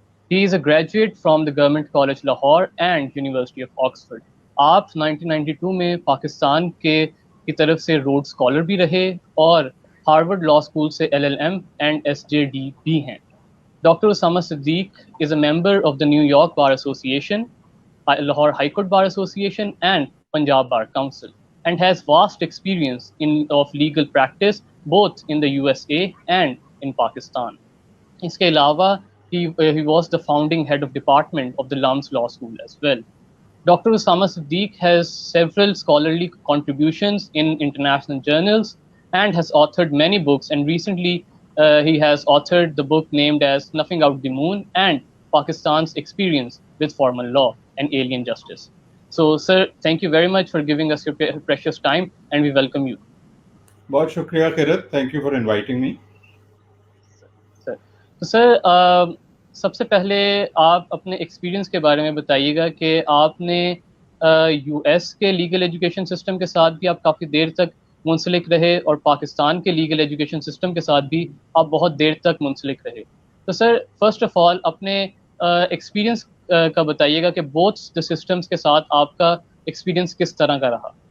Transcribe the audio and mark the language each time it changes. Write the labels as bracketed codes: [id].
[en] He is a graduate from the government college Lahore and university of Oxford. [ur] آپ 1992 میں پاکستان کی طرف سے روڈ اسکالر بھی رہے اور ہارورڈ لا اسکول سے LLM اینڈ SJD بھی ہیں۔ [en] Doctor Osama Siddique is a member of the New York Bar Association, Lahore High Court Bar Association and Punjab Bar Council, and has vast experience of legal practice both in the USA and in Pakistan. [ur] اس کے علاوہ [en] he was the founding head of department of the Lums Law School as well. Dr. Osama Siddique has several scholarly contributions in international journals and has authored many books, and recently he has authored the book named as Snuffing Out the Moon and Pakistan's Experience with Formal Law and Alien Justice. So, sir, thank you very much for giving us your precious time, and we welcome you. [ur] بہت شکریہ خیرت، [en] Thank you for inviting me. [ur] تو سر، سب سے پہلے آپ اپنے experience کے بارے میں بتائیے گا کہ آپ نے US کے لیگل ایجوکیشن سسٹم کے ساتھ بھی آپ کافی دیر تک منسلک رہے اور پاکستان کے لیگل ایجوکیشن سسٹم کے ساتھ بھی آپ بہت دیر تک منسلک رہے۔ تو سر، [en] first of all [ur] اپنے ایکسپیرینس کا بتائیے گا کہ بوتھ سسٹمز کے ساتھ آپ کا ایکسپیرینس کس طرح کا رہا؟